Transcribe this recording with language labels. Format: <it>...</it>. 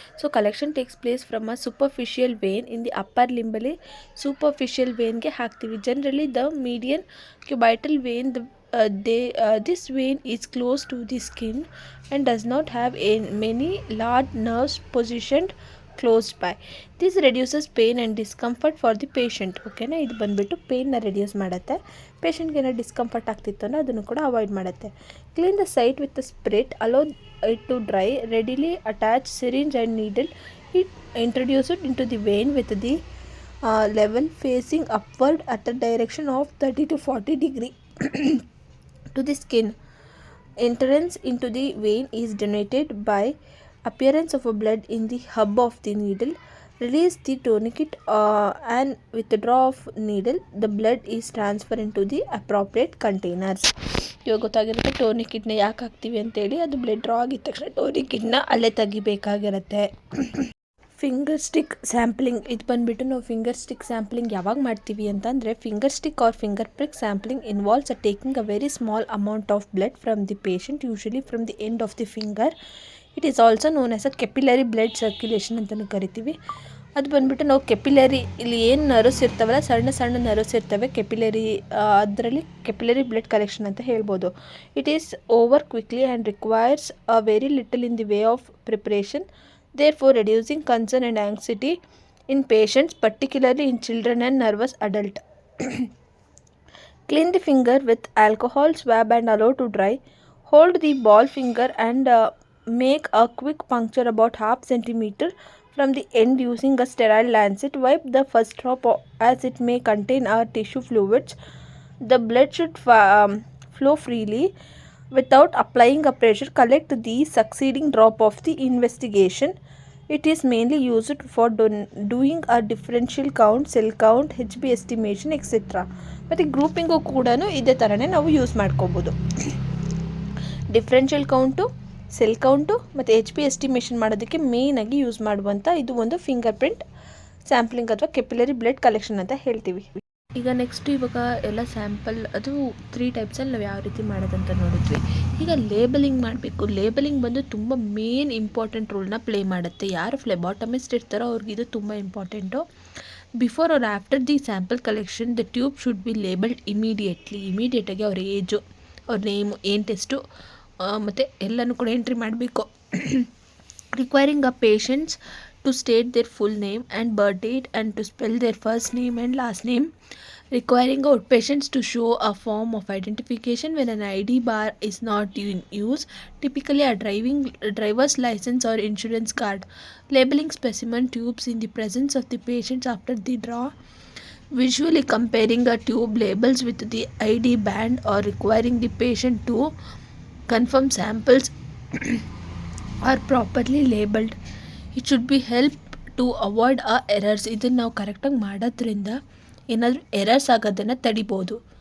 <en>so collection takes place from a superficial vein in the upper ಲಿಂಬಲ್ಲಿ</en> <kn>superficial ವೇನ್ಗೆ ಹಾಕ್ತೀವಿ.</kn> <en>Generally the median cubital vein this vein is close to the skin and does not have many large nerves positioned close by. This reduces pain and discomfort for the patient.</en> <kn>ಓಕೆನಾ, ಇದು ಬಂದುಬಿಟ್ಟು ಪೇಯ್ನ reduce ಮಾಡುತ್ತೆ. ಪೇಷಂಟ್ಗೆ ಏನೋ discomfort ಆಗ್ತಿತ್ತು ಅಂದರೆ ಅದನ್ನು ಕೂಡ ಅವಾಯ್ಡ್ ಮಾಡುತ್ತೆ.</kn> <en>Clean the site with the spirit, allow it to dry, readily attach syringe and needle. It introduce it into the vein with the level facing upward at the direction of 30 to 40 degree to the skin. Entrance into the vein is denoted by appearance of a blood in the hub of the needle. Release the tourniquet and withdraw of needle. The blood is transferred into the appropriate containers.</en> <kn>ಇವಾಗ ಗೊತ್ತಾಗಿರುತ್ತೆ ಟೋರ್ನಿಕಿಟ್ನ ಯಾಕೆ ಹಾಕ್ತೀವಿ ಅಂತೇಳಿ. ಅದು blood draw ಆಗಿದ ತಕ್ಷಣ ಟೋರ್ನಿಕಿಟ್ನ ಅಲ್ಲೇ ತೆಗಿಬೇಕಾಗಿರುತ್ತೆ.</kn> <en>Finger stick sampling.</en> <kn>ಇದು ಬಂದುಬಿಟ್ಟು ನಾವು ಫಿಂಗರ್ ಸ್ಟಿಕ್ ಸ್ಯಾಂಪ್ಲಿಂಗ್ ಯಾವಾಗ ಮಾಡ್ತೀವಿ ಅಂತಂದರೆ</kn> <en>Finger stick or finger prick sampling involves a taking a very small amount of blood from the patient, usually from the end of the finger. It is also known as a capillary blood circulation</en> <kn>ಅಂತಲೂ ಕರಿತೀವಿ. ಅದು ಬಂದುಬಿಟ್ಟು ನಾವು capillary, ಇಲ್ಲಿ ಏನು nerves ಇರ್ತಾವಲ್ಲ, ಸಣ್ಣ ಸಣ್ಣ ನರ್ವ್ಸ್ ಇರ್ತವೆ ಕೆಪಿಲರಿ, ಅದರಲ್ಲಿ ಕೆಪಿಲರಿ ಬ್ಲಡ್ ಕಲೆಕ್ಷನ್ ಅಂತ ಹೇಳ್ಬೋದು.</kn> <en>It is over quickly and requires a very little in the way of preparation, therefore reducing concern and anxiety in patients, particularly in children and nervous adult. Clean the finger with alcohol swab and allow to dry. Hold the ball finger and make a quick puncture about ½ centimeter from the end using a sterile lancet. Wipe the first drop as it may contain tissue fluids. The blood should flow freely without applying a pressure. Collect the succeeding drop of the investigation. It is mainly used for doing a differential count, cell count, HB estimation, etc.</en> <kn>ಮತ್ತು ಗ್ರೂಪಿಂಗು ಕೂಡ ಇದೇ ಥರನೇ ನಾವು use ಮಾಡ್ಕೋಬೋದು. Differential count, cell count ಮತ್ತು HB estimation ಮಾಡೋದಕ್ಕೆ ಮೇಯ್ನಾಗಿ use ಮಾಡುವಂಥ ಇದು ಒಂದು ಫಿಂಗರ್ ಪ್ರಿಂಟ್ ಸ್ಯಾಂಪ್ಲಿಂಗ್ ಅಥವಾ ಕೆಪಿಲರಿ ಬ್ಲಡ್ ಕಲೆಕ್ಷನ್ ಅಂತ ಹೇಳ್ತೀವಿ. ಈಗ ನೆಕ್ಸ್ಟ್ ಇವಾಗ ಎಲ್ಲ ಸ್ಯಾಂಪಲ್ ಅದು 3 ಟೈಪ್ಸಲ್ಲಿ ನಾವು ಯಾವ ರೀತಿ ಮಾಡೋದಂತ ನೋಡಿದ್ವಿ. ಈಗ ಲೇಬಲಿಂಗ್ ಮಾಡಬೇಕು. ಲೇಬಲಿಂಗ್ ಬಂದು ತುಂಬ ಮೇನ್ ಇಂಪಾರ್ಟೆಂಟ್ ರೋಲ್ನ ಪ್ಲೇ ಮಾಡುತ್ತೆ. ಯಾರು ಫ್ಲೆಬಾಟಮಿಸ್ಟ್ ಇರ್ತಾರೋ ಅವ್ರಿಗಿದು ತುಂಬ important.</kn> <en>before or after the sample collection the tube should be labeled</en> <kn>ಇಮಿಡಿಯೇಟಾಗಿ ಅವ್ರ ಏಜು, ಅವ್ರ ನೇಮು, ಏನು ಟೆಸ್ಟು ಮತ್ತು ಎಲ್ಲನೂ ಕೂಡ ಎಂಟ್ರಿ ಮಾಡಬೇಕು.</kn> <en>Requiring a patients to state their full name and birth date and to spell their first name and last name, requiring outpatients to show a form of identification when an ID bar is not in use, typically a driver's license or insurance card, labeling specimen tubes in the presence of the patients after the draw, visually comparing a tube labels with the ID band or requiring the patient to confirm samples are properly labeled. It should be help to avoid errors.</en> <kn>ಇದನ್ನು ನಾವು ಕರೆಕ್ಟಾಗಿ ಮಾಡೋದ್ರಿಂದ ಏನಾದರೂ errors ಆಗೋದನ್ನು ತಡಿಬೋದು.</kn>